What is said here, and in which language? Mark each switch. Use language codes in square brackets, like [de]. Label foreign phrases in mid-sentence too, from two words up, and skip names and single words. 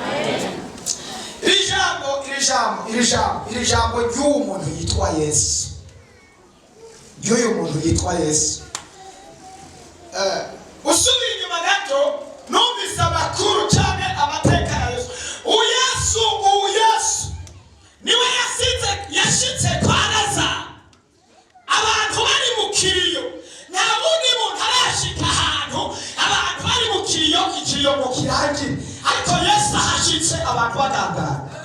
[rn] Iri jambo ry'uwo muntu yitwa Yesu, ry'uyu muntu yitwa Yesu. Usubira inyuma gato numvise amakuru cyane amateka ya Yesu. Yesu niwe yashitse kwa Lazaro, abantu bari mu kiriyo. Nta wundi muntu arashika ahantu abantu bari mu kiriyo, ikiriyo mu kirangi, ariko Yesu ahashitse abantu bagangara.